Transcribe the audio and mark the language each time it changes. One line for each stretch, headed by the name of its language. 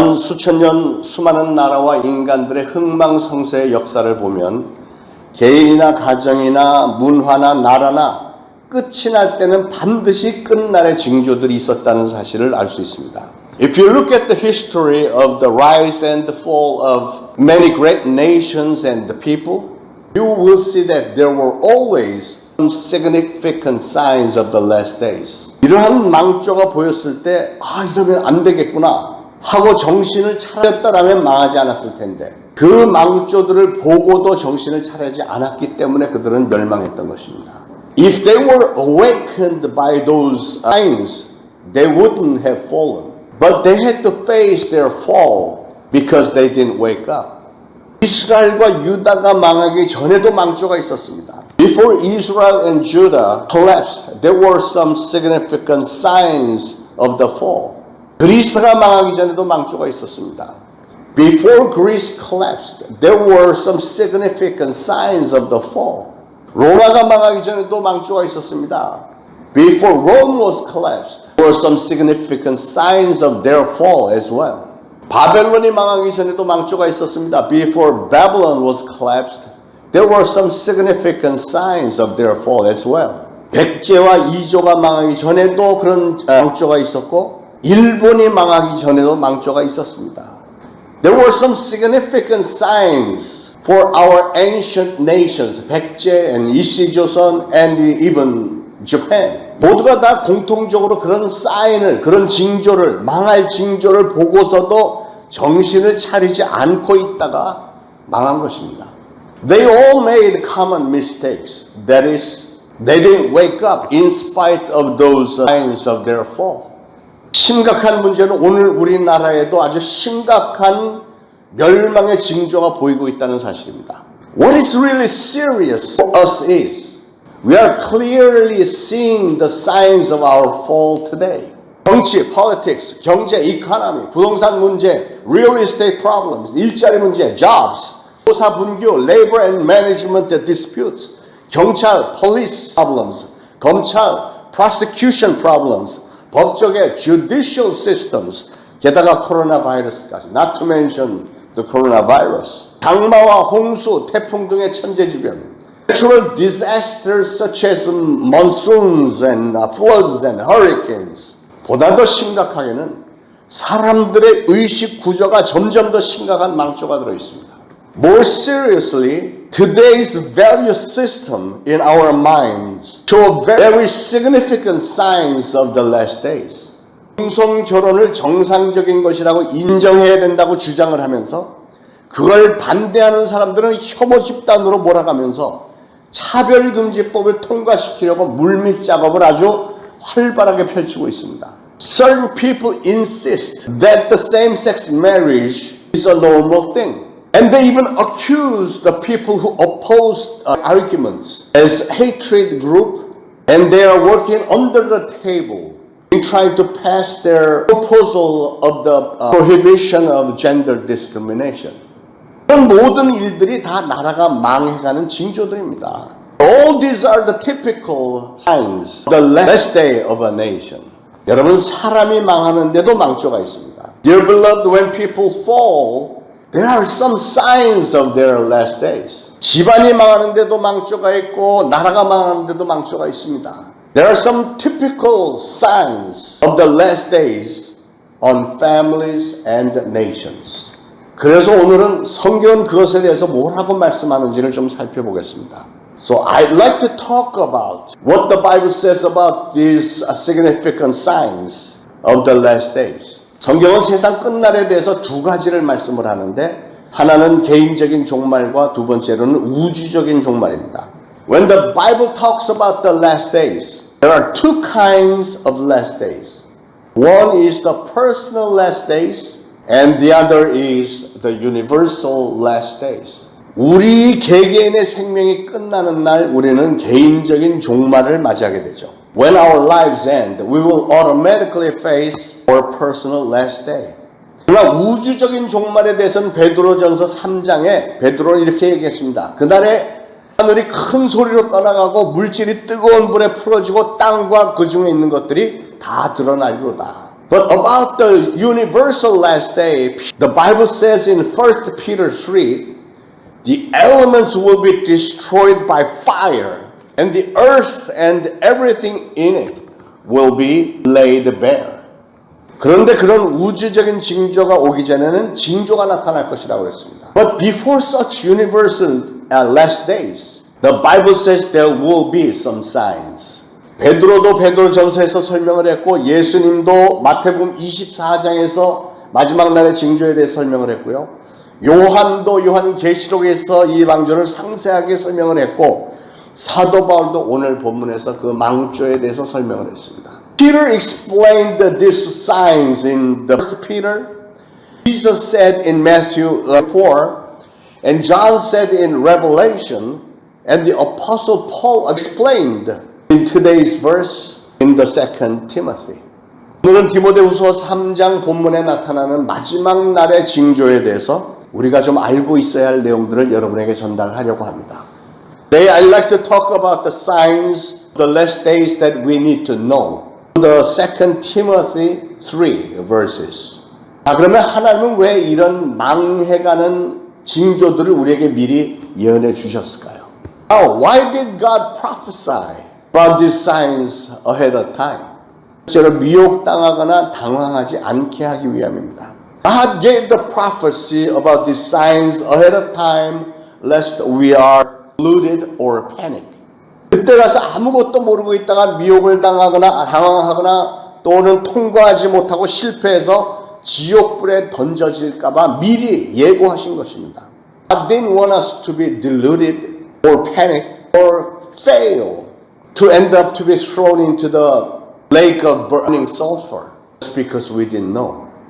Korean: 수천 년 수많은 나라와 인간들의 흥망성쇠의 역사를 보면 개인이나 가정이나 문화나 나라나 끝이 날 때는 반드시 끝날의 징조들이 있었다는 사실을 알 수 있습니다.
English: If you look at the history of the rise and the fall of many great nations and the people, you will see that there were always some significant signs of the last days.
Korean: 이러한 망조가 보였을 때, 이러면 안 되겠구나 하고 정신을 차렸다라면 망하지 않았을 텐데, 그 망조들을 보고도 정신을 차리지 않았기 때문에 그들은 멸망했던 것입니다.
English: If they were awakened by those signs, they wouldn't have fallen. But they had to face their fall because they didn't wake up.
Korean: 이스라엘과 유다가 망하기 전에도 망조가 있었습니다.
English: Before Israel and Judah collapsed, there were some significant signs of the fall.
Korean: 그리스가 망하기 전에도 망조가 있었습니다.
English: Before Greece collapsed, there were some significant signs of the fall.
Korean: 로마가 망하기 전에도 망조가 있었습니다.
English: Before Rome was collapsed, there were some significant signs of their fall as well.
Korean: 바벨론이 망하기 전에도 망조가 있었습니다.
English: Before Babylon was collapsed, there were some significant signs of their fall as well.
Korean: 백제와 이조가 망하기 전에도 그런 망조가 있었고, 일본이 망하기 전에도 망조가 있었습니다.
English: There were some significant signs for our ancient nations, 백제 and 이시조선 and even Japan.
Korean: 모두가 다 공통적으로 그런 사인을, 그런 징조를, 망할 징조를 보고서도 정신을 차리지 않고 있다가 망한 것입니다.
English: They all made common mistakes. That is, they didn't wake up in spite of those signs of their fall.
Korean: 심각한 문제는 오늘 우리나라에도 아주 심각한 멸망의 징조가 보이고 있다는 사실입니다.
English: What is really serious for us is we are clearly seeing the signs of our fall today.
Korean: 정치,
English: politics,
Korean: 경제,
English: economy,
Korean: 부동산 문제,
English: real estate problems,
Korean: 일자리 문제,
English: jobs,
Korean: 조사 분규,
English: labor and management disputes,
Korean: 경찰,
English: police problems,
Korean: 검찰,
English: prosecution problems,
Korean: 법조계,
English: judicial systems,
Korean: 게다가 코로나 바이러스까지,
English: not to mention the coronavirus.
Korean: 장마와 홍수, 태풍 등의 천재지변,
English: natural disasters such as monsoons and floods and hurricanes.
Korean: 보다 더 심각하게는 사람들의 의식 구조가 점점 더 심각한 망조가 들어 있습니다.
English: More seriously, today's value system in our minds show very significant signs of the last days.
Korean: 공성 결혼을 정상적인 것이라고 인정해야 된다고 주장을 하면서 그걸 반대하는 사람들은 혐오 집단으로 몰아가면서 차별금지법을 통과시키려고 물밑 작업을 아주 활발하게 펼치고 있습니다.
English: Certain people insist that the same-sex marriage is a normal thing. And they even accuse the people who oppose arguments as hatred group, and they are working under the table in trying to pass their proposal of the prohibition of gender discrimination.
Korean: 이런 모든 일들이 다 나라가 망해가는 징조들입니다.
English: All these are the typical signs of the last day of a nation.
Korean: 여러분, 사람이 망하는데도 망조가 있습니다.
English: Dear beloved, when people fall, there are some signs of their last days.
Korean: 집안이 망하는데도 망조가 있고 나라가 망하는데도 망조가 있습니다.
English: There are some typical signs of the last days on families and nations.
Korean: 그래서 오늘은 성경은 그것에 대해서 뭐라고 말씀하는지를 좀 살펴보겠습니다.
English: So I'd like to talk about what the Bible says about these significant signs of the last days.
Korean: 성경은 세상 끝날에 대해서 두 가지를 말씀을 하는데 하나는 개인적인 종말과 두 번째로는 우주적인 종말입니다.
English: When the Bible talks about the last days, there are two kinds of last days. One is the personal last days, and the other is the universal last days.
Korean: 우리 개개인의 생명이 끝나는 날 우리는 개인적인 종말을 맞이하게 되죠.
English: When our lives end, we will automatically face our personal last day.
Korean: 그러나 우주적인 종말에 대해서는 베드로전서 3장에 베드로는 이렇게 얘기했습니다. 그날에 하늘이 큰 소리로 떠나가고 물질이 뜨거운 불에 풀어지고 땅과 그 중에 있는 것들이 다 드러나리로다.
English: But about the universal last day, the Bible says in 1 Peter 3, the elements will be destroyed by fire, and the earth and everything in it will be laid bare.
Korean: 그런데 그런 우주적인 징조가 오기 전에는 징조가 나타날 것이라고 했습니다.
English: But before such universal last days, the Bible says there will be some signs.
Korean: 베드로도 베드로전서에서 설명을 했고 예수님도 마태복음 24장에서 마지막 날의 징조에 대해 설명을 했고요. 요한도 요한계시록에서 이 망조를 상세하게 설명을 했고 사도 바울도 오늘 본문에서 그 망조에 대해서 설명을 했습니다.
English: Peter explained these signs in the First Peter. Jesus said in Matthew 4, and John said in Revelation, and the Apostle Paul explained in today's verse in the Second Timothy.
Korean: 오늘은 디모데후서 3장 본문에 나타나는 마지막 날의 징조에 대해서 우리가 좀 알고 있어야 할 내용들을 여러분에게 전달하려고 합니다.
English: Today I'd like to talk about the signs of the last days that we need to know. The Second Timothy 3 verses.
Korean: 자, 그러면 하나님은 왜 이런 망해가는 징조들을 우리에게 미리 예언해 주셨을까요?
English: Now, why did God prophesy about these signs ahead of time?
Korean: 저를 미혹당하거나 당황하지 않게 하기 위함입니다.
English: God gave the prophecy about these signs ahead of time lest we are deluded or panic.
Korean: 그때 가서 아무것도 모르고 있다가 미혹을 당하거나 당황하거나 또는 통과하지 못하고 실패해서 지옥불에 던져질까봐 미리 예고하신 것입니다.
English: God didn't want us to be deluded or panic or fail to end up to be thrown into the lake of burning sulfur just because we didn't know.